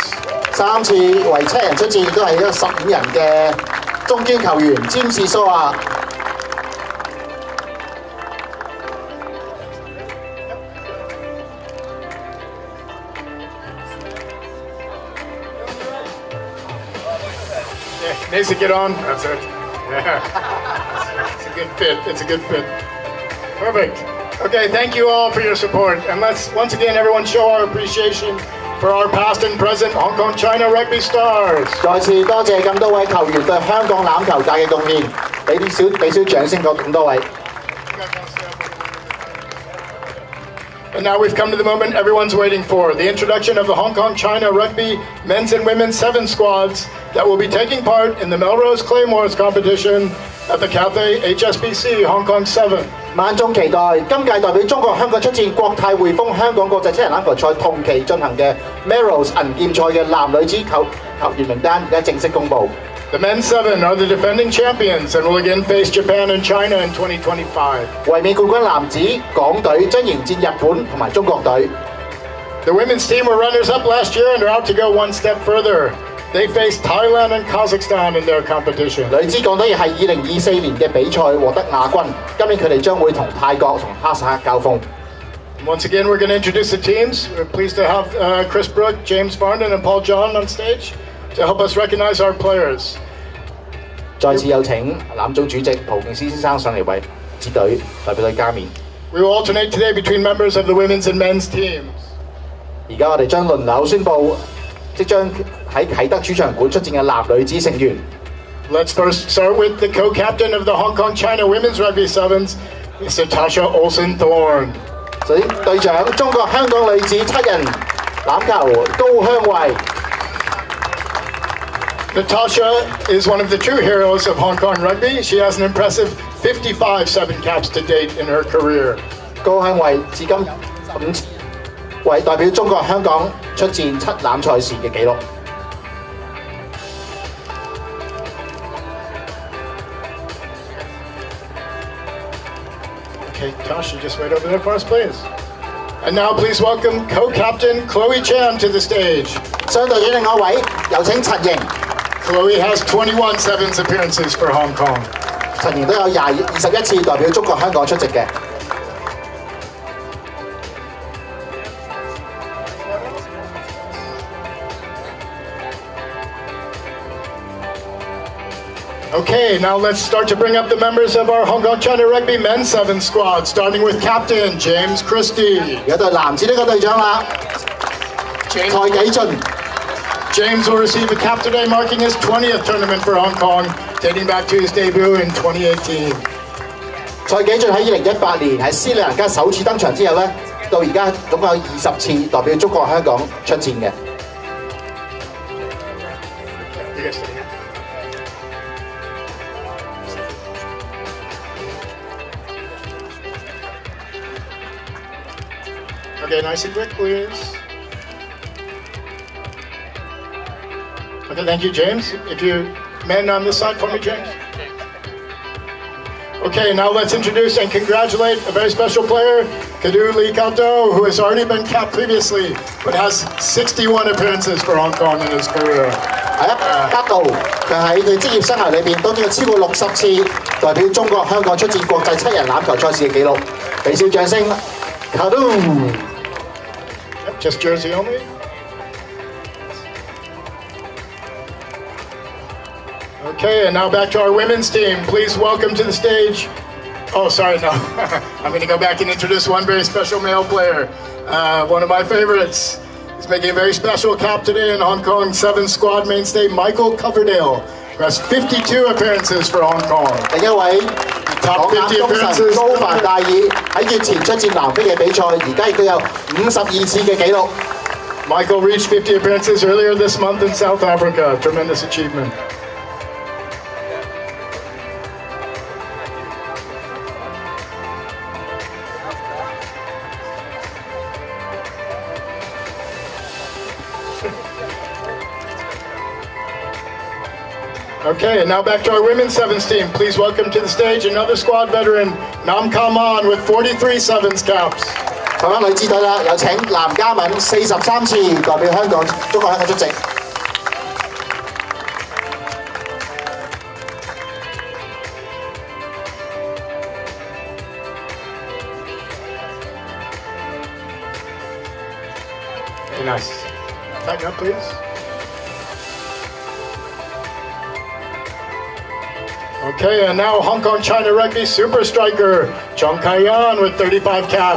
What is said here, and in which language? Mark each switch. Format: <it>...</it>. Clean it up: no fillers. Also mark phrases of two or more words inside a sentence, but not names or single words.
<yue>3 次為7人出戰，亦都係一個15人嘅中堅球員，詹士蘇亞。</yue> <en>Yeah, needs to get on. That's it. Yeah. It's a good fit. It's a good fit. Perfect. Okay, thank you all for your support. And let's once again everyone show our appreciation for our past and present Hong Kong China rugby stars.</en> <yue>再次多謝咁多位球員對香港欖球界嘅貢獻，俾少掌聲過咁多位。</yue> <en>And now we've come to the moment everyone's waiting for, the introduction of the Hong Kong China rugby men's and women's 7 squads that will be taking part in the Melrose Claymores competition at the Cathay HSBC Hong Kong 7.</en> <yue>萬眾期待今屆代表中國香港出戰國泰匯豐香港國際七人欖球賽同期進行嘅 Melrose 銀劍賽嘅男女子球員名單而家正式公布。</yue> <en>The men's 7 are the defending champions and will again face Japan and China in 2025.</en> <yue>衛冕冠軍男子港隊將迎戰日本同埋中國隊。</yue> <en>The women's team were runners-up last year and are out to go one step further. They faced Thailand and Kazakhstan in their competition.</en> <yue>女子港隊亦係2024年嘅比賽獲得亞軍，今年佢哋將會同泰國同哈薩克交鋒。</yue> <en>Once again, we're going to introduce the teams. We're pleased to have Chris Brook, James Barndon, and Paul John on stage to help us recognize our players.</en> <yue>再次有請欖總主席蒲敬思先生上嚟為支隊代表隊加冕。</yue> <en>We will alternate today between members of the women's and men's teams.</en> <yue>而家我哋將輪流宣佈即將喺啟德主場館出戰嘅男女子成員。</yue> <en>Let's first start with the co-captain of the Hong Kong China Women's Rugby Sevens, Mr. Tasha Olsen-Thorne.</en> <yue>首先隊長中國香港女子7人欖球高香慧。</yue> <en>Natasha is one of the true heroes of Hong Kong rugby. She has an impressive 55 7 caps to date in her career.</en> <yue>高香慧至今5次為代表中國香港出戰7欖賽事嘅紀錄。</yue> <en>Okay, Tosh, you just wait over there for us, please. And now please welcome co-captain Chloe Chan to the stage.</en> <yue>相對於另外一位，有請陳瑩。</yue> <en>Chloe has 21 sevens appearances for Hong Kong.</en> <yue>陳瑩都有21次代表中國香港出席嘅。</yue> <en>Okay, now let's start to bring up the members of our Hong Kong China Rugby men's 7 squad, starting with Captain James Christie.</en> <yue>而家到男子呢個隊長啦，蔡紀俊。</yue> <en>James will receive a cap today, marking his 20th tournament for Hong Kong, dating back to his debut in 2018.</en> <yue>蔡紀俊喺2018年喺斯里蘭卡首次登場之後咧，到而家總共有20次代表中國香港出戰嘅。</yue> <en>Okay, nice and quick, please. Okay, thank you, James. If you men on this side for me, James. Okay, now let's introduce and congratulate a very special player, Kadu Lee Kato, who has already been capped previously, but has 61 appearances for Hong Kong in his career.</en> <yue>加道佢喺佢職業生涯裏邊都有超過60次代表中國香港出戰國際7人欖球賽事嘅紀錄，俾少掌聲 ，Kadu。</yue> <en>Just jersey only. Okay, and now back to our women's team. Please welcome to the stage. Oh, sorry, no. I'm going to go back and introduce one very special male player. One of my favorites. He's making a very special cap today in Hong Kong 7 squad mainstay Michael Coverdale, who has 52 appearances for Hong Kong.</en> <yue>第一位港眼功臣高凡大爾喺月前出戰南非嘅比賽，而家亦都有52次嘅紀錄。</yue> <en>Michael reached 50 appearances earlier this month in South Africa. Tremendous achievement. Okay, and now back to our women's sevens team. Please welcome to the stage another squad veteran, Nam Kaman, with 43 sevens caps.</en> <yue>台灣女子隊啦，有請南嘉敏43次代表香港中國香港出席。</yue> <en>Very nice. Tighten up, please. Okay, and now Hong Kong China Rugby super striker Zhang Kaiyan with 35 caps.</en>